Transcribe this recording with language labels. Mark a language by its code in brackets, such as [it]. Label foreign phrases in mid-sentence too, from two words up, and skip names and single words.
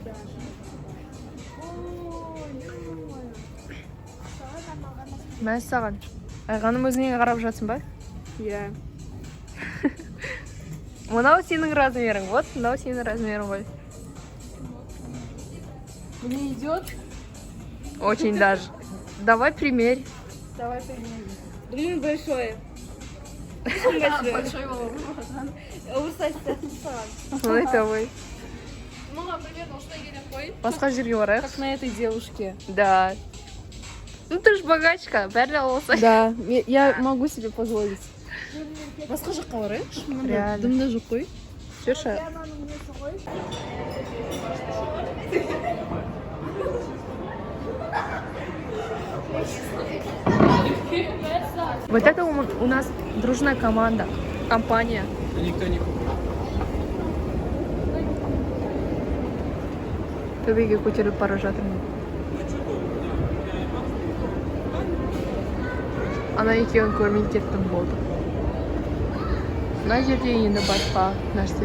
[kk] Мәз саған. Айғаным өзіңе қарап жатсың ба? Я. Мынау сенің размерің. Вот, мынау сенің размерің ғой. [ru] Мне идет? Очень даже. Давай примерь. Давай примерим. Блин, большое. Большой волос. Оверсайз. Смотри, давай. [kk] Басқа жерге барайық. [ru] Как на этой девушке. Да. Ну ты ж богачка, [kk] бәрі алса. [ru] Да, я могу себе позволить. [kk] Басқа жаққа барайықшы. Реально. Дымда жоқ қой. Жүрші. [ru] Вот это у нас дружная команда, компания. Никто не купил. [kk] Төбеге көтеріліп бара жатырмын. Ана екеуін көрмей кеттім болды. Мына жерде енді басқа нәрсе.